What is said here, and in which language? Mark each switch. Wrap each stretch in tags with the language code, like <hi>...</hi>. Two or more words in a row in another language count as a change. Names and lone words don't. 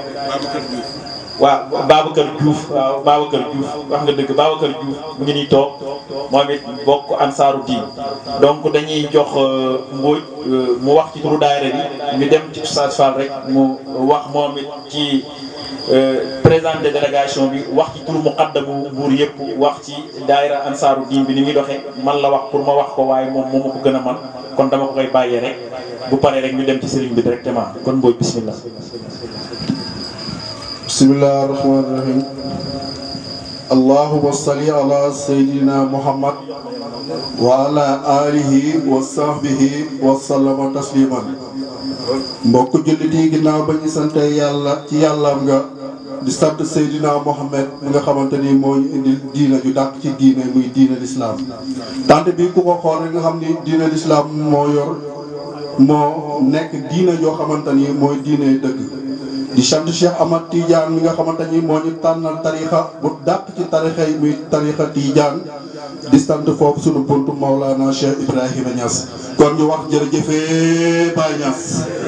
<wo>waaw Babacar Diouf waaw Babacar Diouf wax nga dëgg Babacar Diouf mu ngi nii toog moom it bokk ansaaru diin donc dañuy jox Mbodj mu wax ci turu daayira bi ñu dem ci Oustaz Fall rek mu wax moom it ci</wo> <fr>présenté délégation</fr> <wo>bi wax ci turu muqaddamu Mbuur yëpp wax ci daayira ansaaru diin bi ni muy doxee man la wax pour ma wax ko waaye moom moo ma ko gën a man kon dama ko koy bàyyee rek bu paree rek ñu dem ci sëriñ bi directement kon Mbodj bismillah.</wo> <ar>بسم الله الرحمن الرحيم اللهم صل على سيدنا محمد وعلى آله وصحبه وسلم تسليما</ar> <wo>mbokk jullit yi ginnaaw ba ñu sante yàlla ci yàllaam nga di sant Seydina Mohamed mi nga xamante ni moo ñu indil diina ju dàq ci diine muy diina l'islam tant bi ku ko xool rek nga xam ni diina l'islam moo nekk diina joo xamante ni mooy diine dëgg di sant Cheikh Ahmad Tidiane mi nga xamante ni moo ñu tànnal tarixa bu dàq ci tarixa yi muy tarixa Tidiane di sant foofu sunu buntu Maulana Cheikh Ibrahima Niass kon ñu wax jërëjëfee Baye Niass</wo>